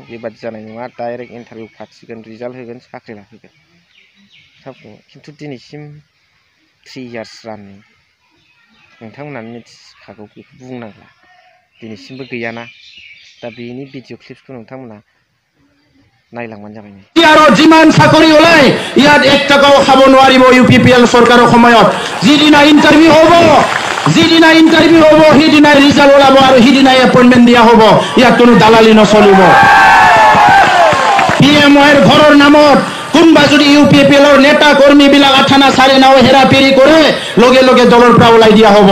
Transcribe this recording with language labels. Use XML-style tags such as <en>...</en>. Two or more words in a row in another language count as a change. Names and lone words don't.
<brx>बेबादि जानाय नङा,</brx> <en>direct interview</en> <brx>फाथिगोन, रिजाल्ट होगोन, साख्रि लाहोगोन। खिन्थु दिनैसिम 3 years राननि नोंथांमोनानो मिथिखागौ, बेखौ बुंनांला, दिनैसिमबो गैयाना। दा बेनि भिडिअ क्लिप्सखौ नोंथांमोना नायलांबानो जाबाय।</brx> <as>যিমান চাকৰি ওলাই ইয়াত 1 টকাও খাব নোৱাৰিব UPPL চৰকাৰৰ সময়ত। যিদিনা ইণ্টাৰভিউ হ'ব যিদিনা ইণ্টাৰভিউ হ'ব সেইদিনাই ৰিজাল্ট ওলাব আৰু সেইদিনাই এপইণ্টমেণ্ট দিয়া হ'ব। ইয়াত কোনো দালালি নচলিব। PMOৰ ঘৰৰ নামত কোনোবা যদি UPPLৰ নেতা কৰ্মীবিলাক আঠানা চাৰে নাও হেৰাফেৰি কৰে, লগে লগে দলৰ পৰা ওলাই দিয়া হ'ব।</as>